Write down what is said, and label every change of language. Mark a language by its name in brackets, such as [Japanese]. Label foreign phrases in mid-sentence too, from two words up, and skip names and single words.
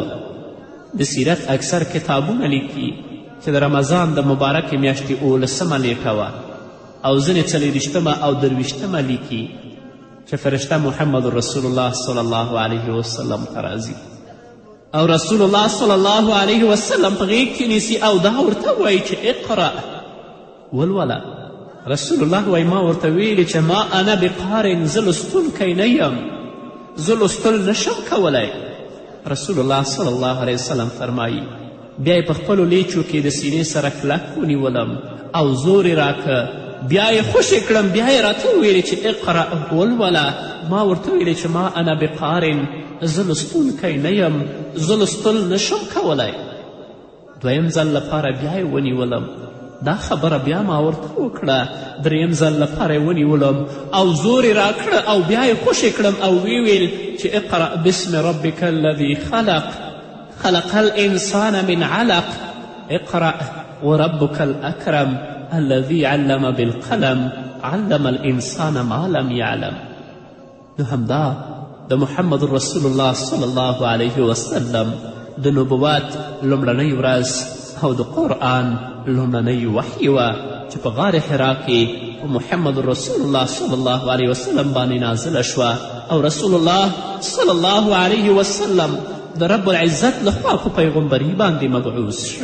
[Pashto] د سیرت اکثر کتابونه لیکي چې د رمضان د مبارکې میاشتې 18 نیټه وه، او ځینې 24 او 23 لیکي چې فرشته محمد رسول الله [Arabic] صلی الله علیه وسلم [Pashto] ته راځي، او رسول الله [Arabic] صلی الله علیه وسلم [Pashto] په غیږ کې نیسي او دا ورته وایي چې اقرأ ولوله. رسول الله وایي ما ورته ویلي چې [Arabic] ما انا بقارن، [Pashto] زه لوستونکی نه یم، زه لوستل نشم کولی. رسول الله [Arabic] صلی الله علیه وسلم [Pashto] فرمایي بیا یې په خپلو لیچو کې د سینې سره کلک ونیولم او زور یې راکه، بیا یې خوشې کړم، بیا یې راته وویلې چې اقرأ ولوله. ما ورته ویلې چې [Arabic] ما انا بقارن، [Pashto] زه لوستونکی نه یم، زه لوستل نشم کولی. 2یم ځل لپاره بیا یې ونیولم، دا خبره بیا ما ورته وکړه. 3یم ځل لپاره یې ونیولم او زور یې راکړه او بیا یې خوشې کړم او ویل چې [Arabic] اقرأ بسم ربک الذي خلق خلق الانسان من علق اقرأ وربك الأكرم الذي علم بالقلم علم الانسان ما لم يعلم. [Pashto] نو همدا د محمد رسول الله [Arabic] صلی الله علیه وسلم [Pashto] د نبوت لومړنۍ ورځ او د قرآن لومړنۍ وحی وه چې په غار حرا کې په محمد رسول الله [Arabic] صلی الله علیه وسلم [Pashto] باندې نازله شوه، او رسول الله [Arabic] صلی الله علیه وسلم [Pashto] د [Arabic] رب العزت [Pashto] لخوا په پیغمبري باندې مبعوث شو.